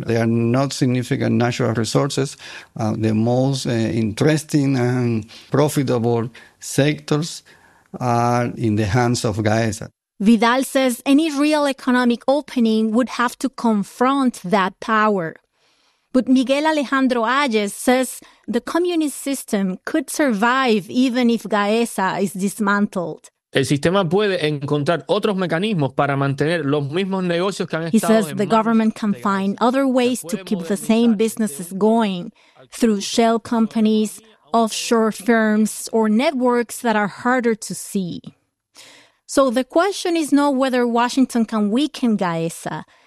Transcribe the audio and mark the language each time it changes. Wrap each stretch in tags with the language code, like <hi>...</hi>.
<en>They are not significant natural resources. The most interesting and profitable sectors are in the hands of Gaesa. Vidal says any real economic opening would have to confront that power. But Miguel Alejandro Hayes says the communist system could survive even if Gaesa is dismantled.</en> <es>El sistema puede encontrar otros mecanismos para mantener los mismos negocios que han estado.</es> <en>He says the government can find other ways to keep the same businesses going through shell companies, offshore firms, or networks that are harder to see. So the question is not whether Washington can weaken Gaesa.</en>